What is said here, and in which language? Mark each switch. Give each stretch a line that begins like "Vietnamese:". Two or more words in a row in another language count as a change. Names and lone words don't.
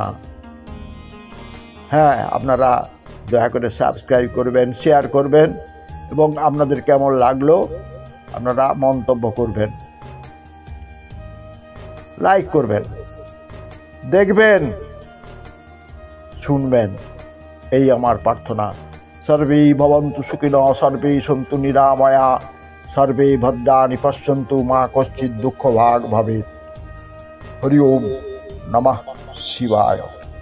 Bangla: হ্যাঁ, আপনারা দয়া করে সাবস্ক্রাইব করবেন, শেয়ার করবেন এবং আপনাদের কেমন লাগলো আপনারা মন্তব্য করবেন, লাইক করবেন, দেখবেন, শুনবেন, এই আমার প্রার্থনা।
Sanskrit: सर्वे भवन्तु सुखिनः, सर्वे सन्तु निरामया, सर्वे भद्राणि पश्यन्तु, मा कश्चित् दुःखभाग् भवेत्। हरि ओम नमः शिवाय।